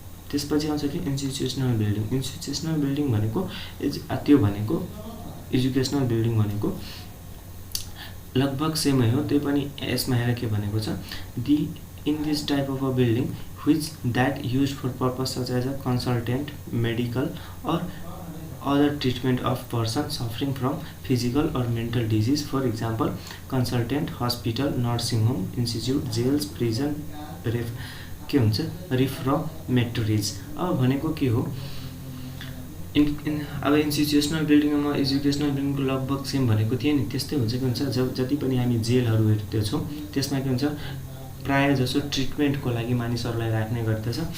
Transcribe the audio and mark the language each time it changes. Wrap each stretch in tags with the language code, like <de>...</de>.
<ne>त्यसपछि आउँछ कि इन्स्टिट्युसनल बिल्डिङ। इन्स्टिट्युसनल बिल्डिङ भनेको त्यो भनेको एजुकेसनल बिल्डिङ भनेको लगभग सेमै हो, त्यही पनि यसमा हेर के भनेको छ,</ne> <en>The in this type of a building which that used for purpose such as a consultant, medical or other treatment of person suffering from physical or mental disease. For example, consultant, hospital, nursing home, institute, jails, prison,</en> <ne>के हुन्छ रिफ्रमेटोरिज। अब भनेको के हो अब institutional बिल्डिङमा educational बिल्डिङको लगभग same भनेको थिएँ नि, त्यस्तै हुन्छ के हुन्छ जति पनि हामी जेलहरू हेर्दैछौँ त्यसमा के हुन्छ प्रायः जसो ट्रिटमेन्टको लागि मानिसहरूलाई राख्ने गर्दछ।</ne>